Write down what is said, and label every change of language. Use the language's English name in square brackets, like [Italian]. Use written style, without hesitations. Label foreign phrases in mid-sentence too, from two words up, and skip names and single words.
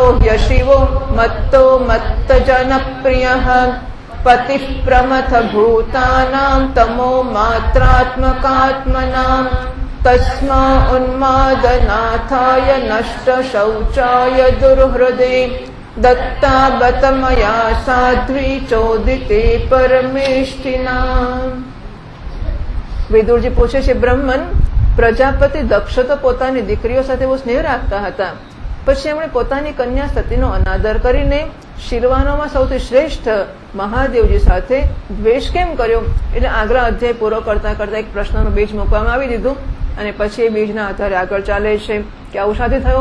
[Sanskrit] ह्यशिवो मत्तो मत्तजनप्रियः पतिः प्रमथ भूतानां तमो मात्रात्मकात्मनां तस्मा उन्मादनाथाय नष्टशौचाय दुर्हृदे दत्ता बत मया साध्वी चोदिते परमेष्ठिना। [Gujarati] વિદુરજી પૂછે છે બ્રહ્મન પ્રજાપતિ દક્ષ તો પોતાની દીકરીઓ સાથે બહુ સ્નેહ રાખતા હતા, પછી એમણે પોતાની કન્યા સતીનો અનાદર કરીને શિરવાનોમાં સૌથી શ્રેષ્ઠ મહાદેવજી સાથે દ્વેષ કેમ કર્યો? એટલે આગળ અધ્યાય પૂરો કરતા કરતા એક પ્રશ્નનું બીજ મૂકવામાં આવી દીધું અને પછી એ બીજના આધારે આગળ ચાલે છે કે આવું સાથે થયું.